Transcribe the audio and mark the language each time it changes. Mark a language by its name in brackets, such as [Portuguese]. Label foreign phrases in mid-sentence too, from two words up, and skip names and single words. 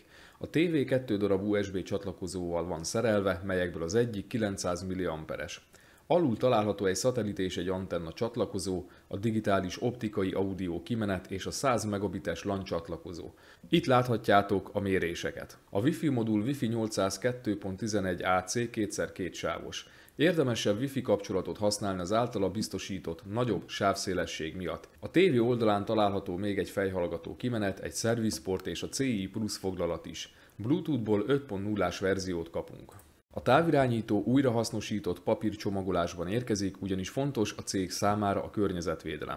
[Hungarian] A TV 2 darab USB csatlakozóval van szerelve, melyekből az egyik 900 mAh-es. Alul található egy szatellit és egy antenna csatlakozó, a digitális optikai audio kimenet és a 100 megabites LAN csatlakozó. Itt láthatjátok a méréseket. A Wi-Fi modul Wi-Fi 802.11ac 2x2 sávos. Érdemesebb Wi-Fi kapcsolatot használni az általa biztosított nagyobb sávszélesség miatt. A TV oldalán található még egy fejhallgató kimenet, egy szervizport és a CI Plus foglalat is. Bluetooth-ból 5.0-ás verziót kapunk. A távirányító újrahasznosított papírcsomagolásban érkezik, ugyanis fontos a cég számára a környezetvédelem.